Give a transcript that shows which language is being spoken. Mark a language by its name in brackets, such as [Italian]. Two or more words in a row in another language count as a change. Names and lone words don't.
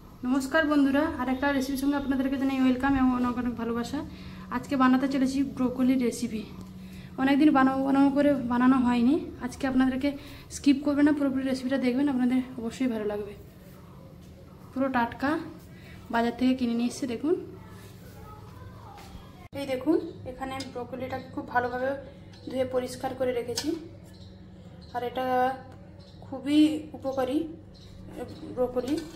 [Bangla] নমস্কার বন্ধুরা আর এক রেসিপির সঙ্গে আপনাদেরকে জানাই ওয়েলকাম এবং অনেক অনেক ভালোবাসা। আজকে বানাতে চলেছি ব্রোকলি রেসিপি। অনেক দিন বানাবো করে বানানো হয়নি। আজকে আপনাদেরকে স্কিপ করবেন না, পুরোপুরি রেসিপিটা দেখবেন, আপনাদের অবশ্যই ভালো লাগবে। পুরো টাটকা বাজার থেকে কিনে নিয়ে এসেছি। देखुन এই দেখুন এখানে ব্রোকলিটাকে খুব ভালোভাবে ধুয়ে পরিষ্কার করে রেখেছি। আর এটা খুবই উপকারী ব্রোকলি।